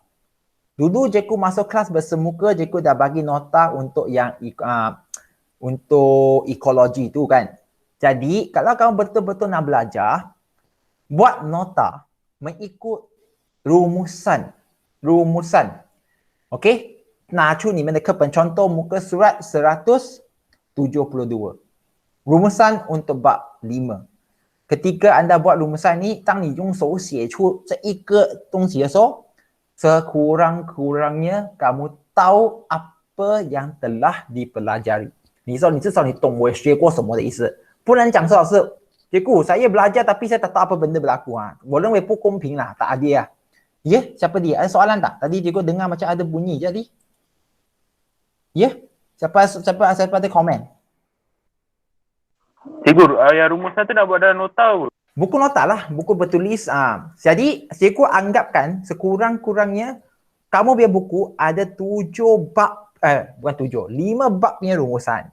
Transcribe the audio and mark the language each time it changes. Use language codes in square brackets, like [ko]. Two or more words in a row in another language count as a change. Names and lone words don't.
[ms] Dulu cikgu masuk kelas bersemuka, cikgu dah bagi nota untuk yang untuk ekologi tu kan. Jadi kalau kamu betul-betul nak belajar, buat nota mengikut rumusan. Okey? [zh] 拿出你们的课本 [ms] contoh muka surat 172. Rumusan untuk bab 5. Ketika anda buat rumusan ni, [zh] 当你用手写出这一个东西的时候， [ms] sekurang-kurangnya kamu tahu apa yang telah dipelajari. [zh] 你说你至少你懂我学过什么的意思，不能讲说老师， [ms] cikgu saya belajar tapi saya tak tahu apa benda berlaku. [zh] 我认为不公平lah, [ms] tak adil lah. Ya, siapa dia? Ada soalan tak? Tadi cikgu dengar macam ada bunyi je tadi. Ya? Siapa ada komen? Cikgu, yang rumusan tu nak buat dalam nota apa? Buku nota lah, buku bertulis. Jadi, cikgu anggapkan sekurang-kurangnya kamu punya buku ada 7 bab, bukan 7, 5 bab punya rumusan.